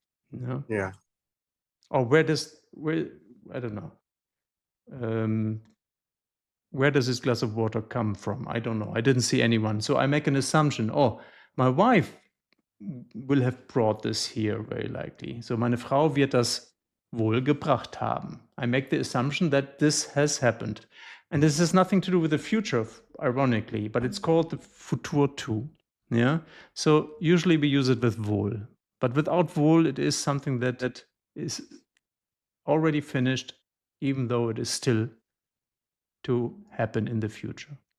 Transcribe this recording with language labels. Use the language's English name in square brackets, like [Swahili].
[English] Yeah. Yeah. Or where, I don't know. where does this glass of water come from? I don't know. I didn't see anyone. So I make an assumption. Oh, my wife will have brought this here, very likely. [German] So meine Frau wird das wohl gebracht haben. [English] I make the assumption that this has happened. And this has nothing to do with the future, ironically, but it's called the Futur tu. Yeah. So usually we use it with wohl. But without wohl, it is something that is already finished, even though it is still to happen in the future.